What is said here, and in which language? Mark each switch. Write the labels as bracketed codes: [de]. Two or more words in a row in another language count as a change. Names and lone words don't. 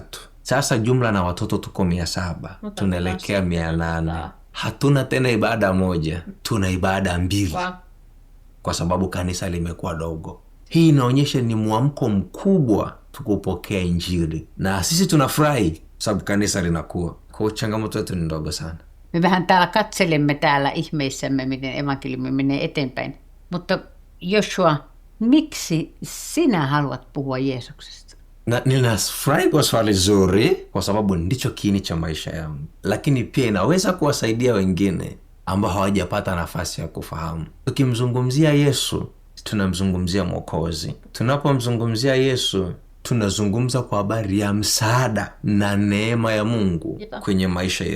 [sw] Sasa jumla na watoto tuko 700, tunaelekea 800. Hatuna tena ibada moja, tuna ibada 2 kwa sababu kanisa limekuwa dogo. Hii inaonyesha ni mwamko mkubwa tukupokea Injili, na sisi tunafurahi sababu kanisa linakuwa. Kwa changamoto yetu ni ndogo sana. [fi] Me vähän täällä katselemme täällä ihmeissämme, miten evankeliumi menee eteenpäin. Mutta Joshua, miksi sinä haluat puhua Jeesuksesta? [sw] Ninafurahi kwa swali zuri, kwa sababu ndicho kiini cha maisha yangu, lakini pia inaweza kuwasaidia wengine ambao hawajapata nafasi ya kufahamu. Tukimzungumzia Yesu, tunamzungumzia Mwokozi. Tunapomzungumzia Yesu, tunazungumza kwa habari ya msaada na neema ya Mungu kwenye maisha yetu.